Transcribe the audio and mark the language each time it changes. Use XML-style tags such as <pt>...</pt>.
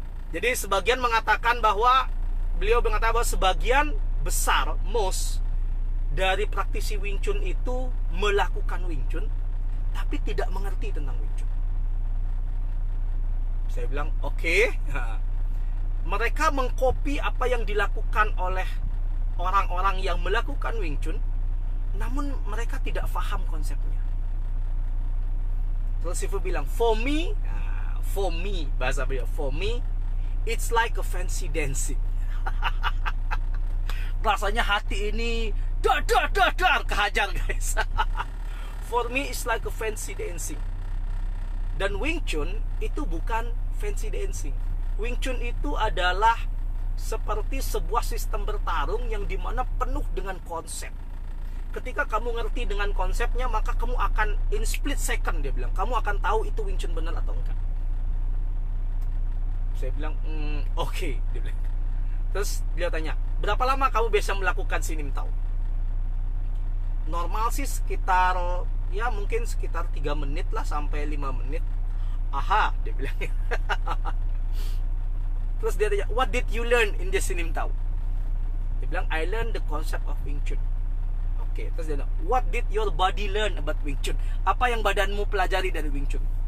<id>Jadi sebagian mengatakan bahwa beliau mengatakan bahwa sebagian besar most dari praktisi Wing Chun itu melakukan Wing Chun tapi tidak mengerti tentang Wing Chun. Saya bilang oke. Mereka mengkopi apa yang dilakukan oleh orang-orang yang melakukan Wing Chun, namun mereka tidak paham konsepnya. Terus Sifu bilang,</id> <en>for me,</en> <id>bahasa beliau,</id> <en>for me, it's like a fancy dancing.</en> <id>Rasanya hati ini dar, kehajar, guys.</id> <en>For me, it's like a fancy dancing.</en> <id>Dan Wing Chun itu bukan fancy dancing. Wing Chun itu adalah seperti sebuah sistem bertarung yang dimana penuh dengan konsep. Ketika kamu ngerti dengan konsepnya, maka kamu akan</id> <en>in split second,</en> <id>dia bilang, kamu akan tahu itu Wing Chun benar atau enggak. Saya bilang oke, dia bilang. Terus dia tanya, berapa lama kamu biasa melakukan Sinim Tau? Normal sih sekitar, ya mungkin sekitar 3 menit lah sampai 5 menit. Aha, dia bilang. Terus dia tanya,</id> <en>what did you learn in the Sinim Tau?</en> <id>Dia bilang,</id> <en>I learned the concept of Wing Chun.</en> <id>Oke, terus dia bilang,</id> <en>what did your body learn about Wing Chun?</en> <id>Apa yang badanmu pelajari dari Wing Chun?</id>